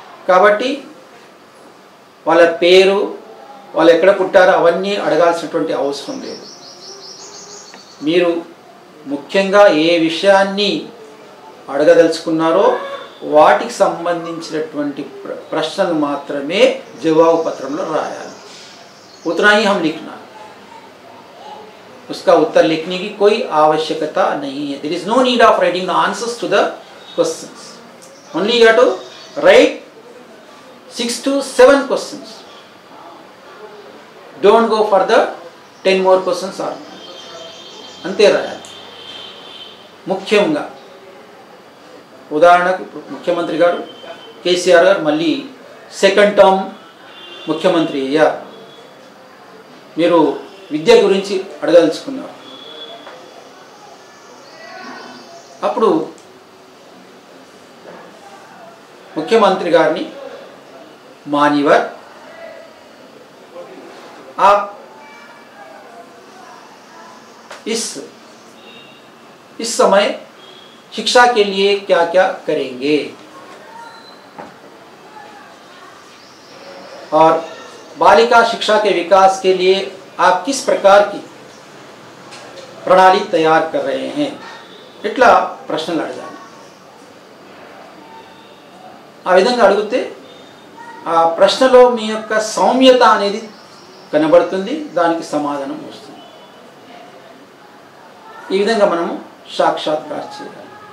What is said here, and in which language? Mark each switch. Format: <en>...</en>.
<te>కాబట్టి వాళ్ళ పేరు, వాళ్ళు ఎక్కడ పుట్టారో అవన్నీ అడగాల్సినటువంటి అవసరం లేదు. మీరు ముఖ్యంగా ఏ విషయాన్ని అడగదలుచుకున్నారో వాటికి సంబంధించినటువంటి ప్రశ్నలు మాత్రమే జవాబు పత్రంలో రాయాలి.</te> <hi>उतना ही हम लिखना, उसका उत्तर लिखने की कोई आवश्यकता नहीं है.</hi> <en>There is no need of writing the answers to the questions. Only you have to write 6 to 7 questions. Don't go for the 10 more questions or</en> <te>అంతే రాయాలి. ముఖ్యంగా ఉదాహరణకు ముఖ్యమంత్రి గారు కేసీఆర్ గారు మళ్ళీ 2nd టర్మ్ ముఖ్యమంత్రి అయ్యారు. మీరు విద్య గురించి అడగదలుచుకున్నారు. అప్పుడు ముఖ్యమంత్రి గారిని</te> <hi>మాన్యవర్ आप इस समय शिक्षा के लिए क्या क्या करेंगे और बालिका शिक्षा के विकास के लिए आप किस प्रकार की प्रणाली तैयार कर रहे हैं.</hi> <te>इट्ला प्रश्नలు అడగాలి. ఆ విధంగా అడిగితే ఆ ప్రశ్నలో మీ యొక్క సౌమ్యత అనేది కనబడుతుంది, దానికి సమాధానం వస్తుంది. ఈ విధంగా మనము సాక్షాత్కారం చేయాలి.</te>